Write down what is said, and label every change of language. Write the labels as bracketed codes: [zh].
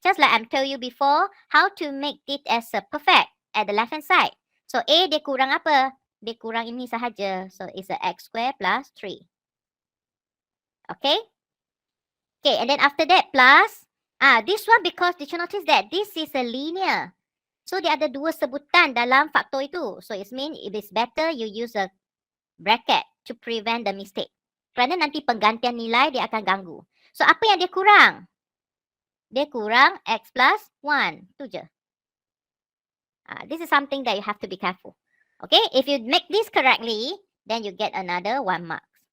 [en] Just like I'm told you before, how to make it as a perfect at the left hand side. So A [ms] dia kurang apa? Dia kurang ini sahaja. [en] So it's a x squared plus 3. Okay? Okay, and then after that plus, this one because did you notice that this is a linear. [ms] So dia ada dua sebutan dalam faktor itu. [en] So it means it is better you use a bracket to prevent the mistake. [ms] Kerana nanti penggantian nilai dia akan ganggu. [en] So apa yang dia kurang? [ms] Dia kurang x plus 1. Itu je. [en] This is something that you have to be careful. Okay, if you make this correctly, then you get another 1 mark.